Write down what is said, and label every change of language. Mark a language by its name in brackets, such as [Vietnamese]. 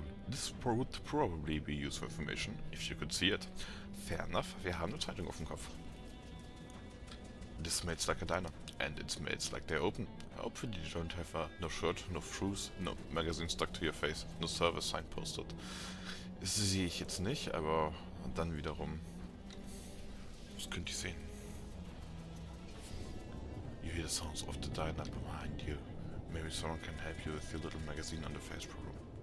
[English] This would probably be useful information, if you could see it. Fair enough, [German] wir haben eine Zeitung auf dem Kopf. [English] This smells like a diner, and it smells like they're open. Hopefully you don't have no shirt, no shoes, no magazine stuck to your face, no service sign posted. [German] Das sehe ich jetzt nicht, aber dann wiederum... was könnt ihr sehen? [English] You hear the sounds of the diner behind you. Maybe someone can help you with your little magazine on the face problem.